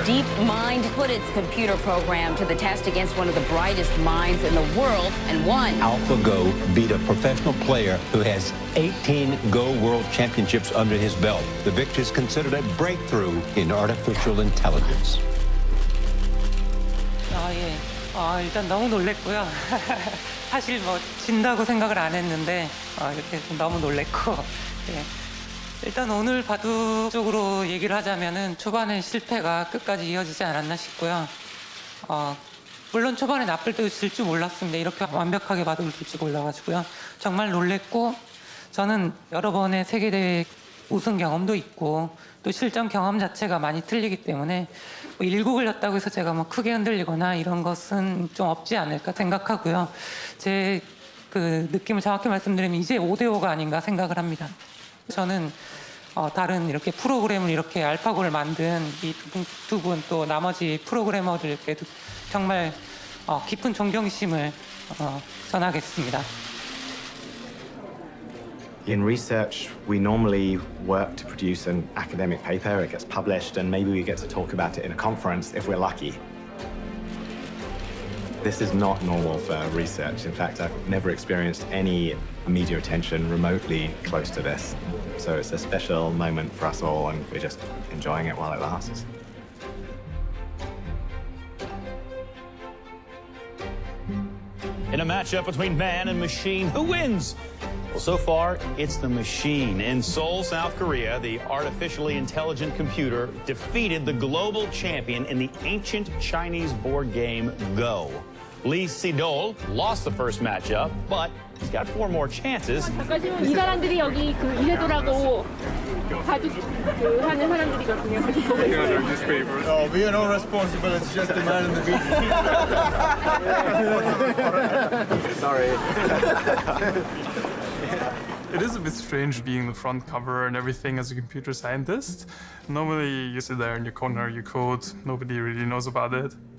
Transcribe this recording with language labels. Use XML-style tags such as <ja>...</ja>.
<en>DeepMind put its computer program to the test against one of the brightest minds in the world and won. AlphaGo beat a professional player who has 18 Go World Championships under his belt. The victory is considered a breakthrough in artificial intelligence.</en> <ko>예. 일단 너무 놀랬고요. 사실 뭐 진다고 생각을 안 했는데 이렇게 너무 놀랬고. 예. 일단 오늘 바둑 쪽으로 얘기를 하자면은 초반에 실패가 끝까지 이어지지 않았나 싶고요. 물론 초반에 나쁠 때도 질 줄 몰랐습니다. 이렇게 완벽하게 바둑을 둘 줄 몰라가지고요. 정말 놀랬고 저는 여러 번의 세계대회 우승 경험도 있고 또 실전 경험 자체가 많이 틀리기 때문에 뭐 일구 걸렸다고 해서 제가 뭐 크게 흔들리거나 이런 것은 좀 없지 않을까 생각하고요. 제 그 느낌을 정확히 말씀드리면 이제 5대5가 아닌가 생각을 합니다. 저는 다른 이렇게 프로그램을 이렇게 알파고를 만든 이 두 분 또 나머지 프로그래머들께도 정말 깊은 존경심을 전하겠습니다.</ko> <en>In research, we normally work to produce an academic paper. It gets published, and maybe we get to talk about it in a conference if we're lucky. This is not normal for research. In fact, I've never experienced any media attention remotely close to this. So it's a special moment for us all, and we're just enjoying it while it lasts. In a matchup between man and machine, who wins? Well, so far, it's the machine. In Seoul, South Korea, the artificially intelligent computer defeated the global champion in the ancient Chinese board game Go. Lee Si-dol lost the first matchup, but he's got 4 more chances.</en> <ko>이 사람들이 여기 그 이세돌하고 바둑 하는 사람들이거든요.</ko> <en>we are not responsible. It's just the man in the beach. Sorry. It is a bit strange being the front cover and everything as a computer scientist. Normally, you sit there in your corner, you code, nobody really knows about it.</en>